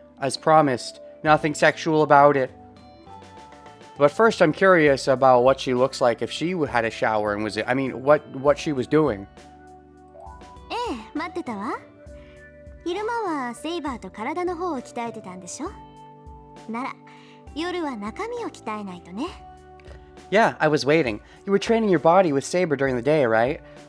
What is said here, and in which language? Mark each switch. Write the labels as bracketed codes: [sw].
[en] As promised, nothing sexual about it. But first, I'm curious about what she looks like if she had a shower and what she was doing. [ja] ええ、待ってたわ。昼間はセイバーと体の方を鍛えてたんでしょ。なら、夜は中身を鍛えないとね。 [en] Yeah, I was waiting. You were training your body with Saber during the day, right?